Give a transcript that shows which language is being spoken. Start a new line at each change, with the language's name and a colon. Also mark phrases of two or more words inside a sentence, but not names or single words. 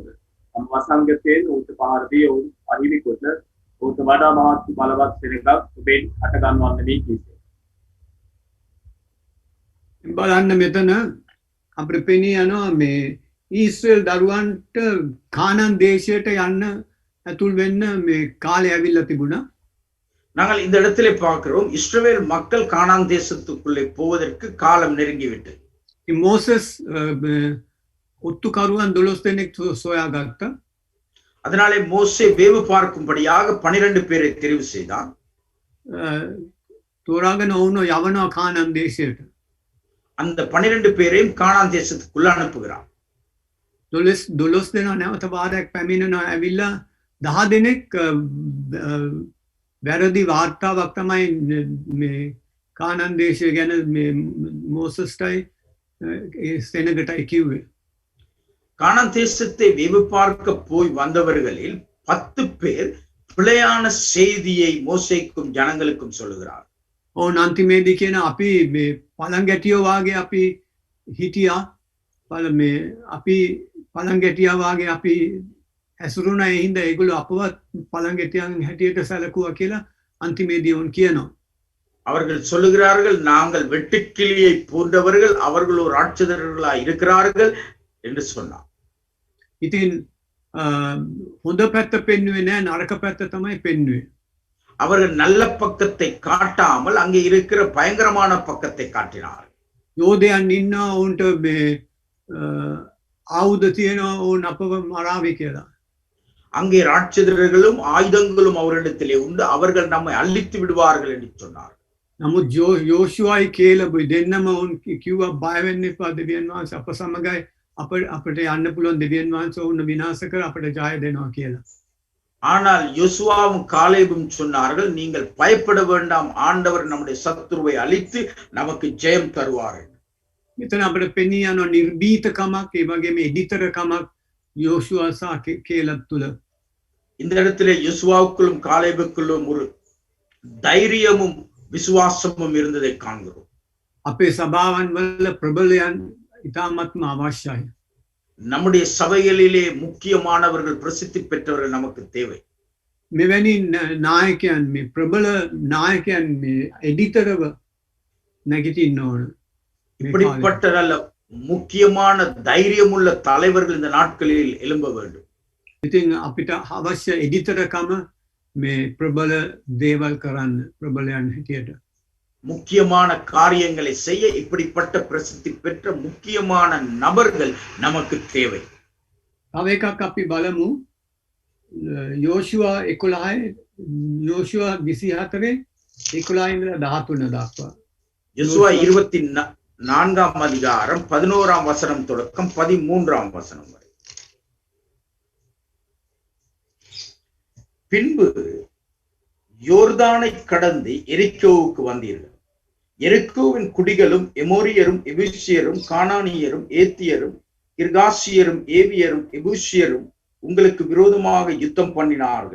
Sinhala: තම වසංගතයෙන් ඔවුන්ට පහර දී ඔවුන් අහිමි කොට ඔවුන්ට වඩා මහත් බලවත් සෙනගක් ඔබෙන් හට ගන්නවන්න මේ කීසේ. බලන්න මෙතන අපිට පෙනී යනවා මේ ඊශ්‍රායල් දරුවන්ට කානාන් දේශයට යන්න ඇතුල් වෙන්න මේ කාලය ඇවිල්ලා තිබුණා.
Tamil: நாங்கள் இந்த இடத்திலே பார்க்கிறோம், இஸ்ரவேல் மக்கள் கானான் தேசத்துக்குள்ளே போவதற்கு காலம் நெருங்கிவிட்டது.
Sinhala: ඉතින් මෝසස් ඔත්තුකරුවන් 12 දෙනෙක් සොයාගත්තා.
Tamil: அதனாலே மோசே வேவு பார்க்கும்படியாக 12 பேரை தெரிவு செய்தான்.
Sinhala: තෝරාගෙන වුණෝ යවනවා කානාන් දේශයට.
Tamil: அந்த 12 பேரையும் கானான் தேசத்துக்குள்ள அனுப்புகிறான்.
Sinhala: 12 දෙනා නැවත වාරයක් පැමිණෙනවා. ඇවිල්ලා 10 දෙනෙක් වැරදි වාර්තාවක් තමයි මේ කානාන් දේශය ගැන මේ මෝසස්ටයි ඒ සෙනගටයි කිව්වේ.
Tamil: கானான் தேசத்தை வேவு பார்க்க போய் வந்தவர்களில் 10 பேர் பிழையான செய்தியை மோசேக்கும் ஜனங்களுக்கும் சொல்லுகிறார்.
Sinhala: ඕන් අන්තිමේදී කියන අපි මේ පළංගැටියෝ වාගේ අපි හිටියා. අපි පළංගැටියා වාගේ අපි හැසුරුණා. ඒ හින්දා ඒගොල්ලෝ අපවත් පළඟැටියන් හැටියට සැලකුවා කියලා අන්තිමේදී උන් කියනවා.
Tamil: அவர்கள் சொல்லுகிறார்கள் நாங்கள் வெட்டுக்கிளியை போன்றவர்கள், அவர்கள் ஒரு ராட்சதர்களாய் இருக்கிறார்கள் என்று சொன்னார்.
Sinhala: ඉතින් හොඳ පැත්ත පෙන්වුවේ නැහැ, නරක පැත්ත තමයි පෙන්වුවේ.
Tamil: அவர்கள் நல்ல பக்கத்தை காட்டாமல் அங்கே இருக்கிற பயங்கரமான பக்கத்தை காட்டினார்.
Sinhala: යෝධයන් ඉන්නවා, ඔවුන්ට මේ ආයුධ තියෙනවා, ඔවුන් අපව මරාවි කියලා.
Tamil: அங்கே ராட்சதர்களும் ஆயுதங்களும் அவரிடத்திலே உண்டு, அவர்கள் நம்மை அழித்து விடுவார்கள் என்று சொன்னார்.
Sinhala: නමුත් යෝෂුවයි කේලබයි දෙන්නම ඔවුන් කිව්වා බය වෙන්න එපා, දෙවියන් වහන්සේ අප සමගයි, අපිට යන්න පුළුවන්, දෙවියන් වහන්සේ ඔවුන් විනාශ කර අපිට ජය දෙනවා කියලා.
Tamil: ஆனால் யோசுவாவும் காலேபும் சொன்னார்கள், நீங்கள் பயப்பட வேண்டாம், ஆண்டவர் நம்முடைய சத்துருவை அழித்து நமக்கு ஜெயம் தருவார்.
Sinhala: මෙතන අපිට පෙනී යන නිර්භීතකමක්, ඒ වගේම එඩිතරකමක් යෝෂුවා සහ කේලබ් තුල.
Tamil: இந்த இடத்திலே யோசுவாவுக்குள்ளும் காலேபுக்குள்ளும் ஒரு தைரியமும் விசுவாசமும் இருந்ததை காண்கிறோம்.
Sinhala: අපේ සභාවන් වල ප්‍රබලයන් ඉතාමත්ම අවශ්‍යයි.
Tamil: நம்முடைய சபைகளிலே முக்கியமானவர்கள், பிரசித்தி பெற்றவர்கள் நமக்கு தேவை.
Sinhala: මෙවැනි නායකයන්, මේ ප්‍රබල නායකයන් මේ එඩිතරව නැගිටින්න ඕන.
Tamil: இப்படிப்பட்ட நல்ல முக்கியமான தைரியமுள்ள தலைவர்கள் இந்த நாட்களில் எழும்ப வேண்டும்.
Sinhala: ඉතින් අපිට අවශ්‍ය එඩිතරකම මේ ප්‍රබල දේවල් කරන්න, ප්‍රබලයන් හැටියට.
Tamil: முக்கியமான காரியங்களை செய்ய இப்படிப்பட்ட பிரசித்தி பெற்ற முக்கியமான நபர்கள் நமக்கு தேவை.
Sinhala: තව එකක් අපි බලමු. යෝෂුවා 11 යෝෂුවා 24 11 ඉඳලා 13 දක්වා.
Tamil: யோசுவா 24ஆம் அதிகாரம் 11ஆம் வசனம் தொடக்கம் 13ஆம் வசனம் வரை. பின்பு யோர்தானை கடந்து எரிக்கோவுக்கு வந்தீர்கள். எரிக்கோவின் குடிகளும் எமோரியரும், எபூசியரும், கானானியரும், ஏத்தியரும், கிர்காசியரும், ஏவியரும், எபூசியரும் உங்களுக்கு விரோதமாக யுத்தம் பண்ணினார்கள்.